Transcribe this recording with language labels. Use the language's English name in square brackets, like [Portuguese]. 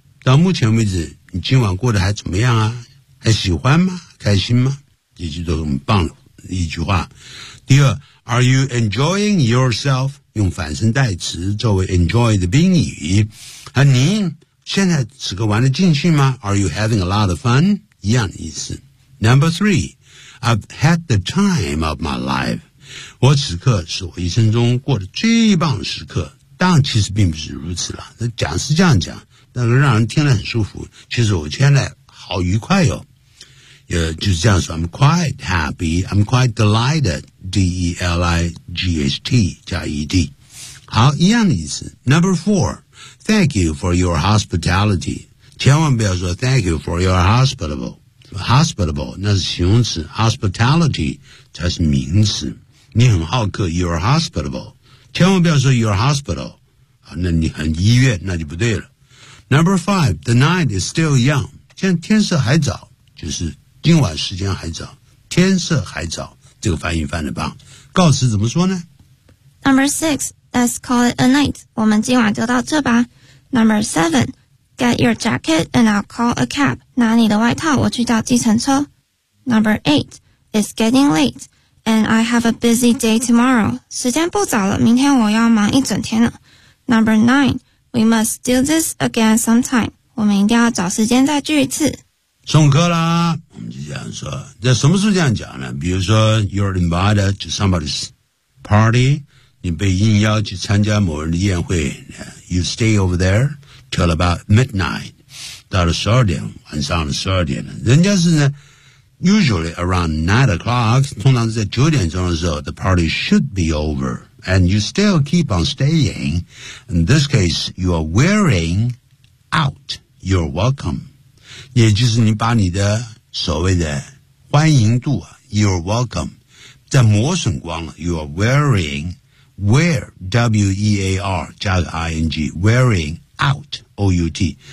[Chinese] 到目前为止你今晚过得还怎么样啊？还喜欢吗？开心吗？这句都很棒的一句话。第二， [English] Are you enjoying yourself? [Chinese] 用反身代词作为 enjoy 的宾语。啊，你现在此刻玩得尽兴吗？ [English] Are you having a lot of fun? 一样的意思。 Number three, I've had the time of my life. [Chinese] 我此刻是我一生中过得最棒的时刻。当然其实并不是如此了。讲是这样讲，但是让人听得很舒服。其实我现在好愉快哟。就是这样说， [English] I'm quite happy, I'm quite delighted, [Chinese] D-E-L-I-G-H-T 加 E-D。 [English] 好， [Chinese] 一样的意思。 [English] Number four,Thank you for your hospitality. [Chinese] 千万不要说 [English] thank you for your hospitable. Hospitable, [Chinese] 那是形容词。 Hospitality, 才是名词。你很好客 [English] you're hospitable. [Chinese] 千万不要说 you're hospitable. 那你很医院那就不对了。 [English] Number five, the night is still young. [Chinese] 现在天色还早，就是今晚时间还早，天色还早，这个翻译翻得棒。告辞怎么说呢？ [English] Number six, let's call it a night. [Chinese] 我们今晚就到这吧。 [English] Number seven, get your jacket and I'll call a cab. [Chinese] 拿你的外套，我去叫计程车。 [English] Number eight, it's getting late. And I have a busy day tomorrow. [Chinese] 时间不早了，明天我要忙一整天了。 [English] Number nine, we must do this again sometime. [Chinese] 我们一定要找时间再聚一次。送客啦，我们就这样说。这什么时候这样讲呢？比如说 ， [English] you're invited to somebody's party. [Chinese] 你被应邀去参加某人的宴会。 [English] You stay over there till about midnight. [Chinese] 到了十二点，晚上的十二点了，人家是呢。 [English] Usually around 9 o'clock, [Chinese] 通常在九点钟的时候 [English] the party should be over, and you still keep on staying. In this case, you are wearing out. You're welcome. [Chinese] 也就是你把你的所谓的欢迎度 [English] you're welcome, [Chinese] 在磨损光了 [English] you are wearing, [Chinese] wear, W-E-A-R, 加个 I-N-G, wearing out, O-U-T.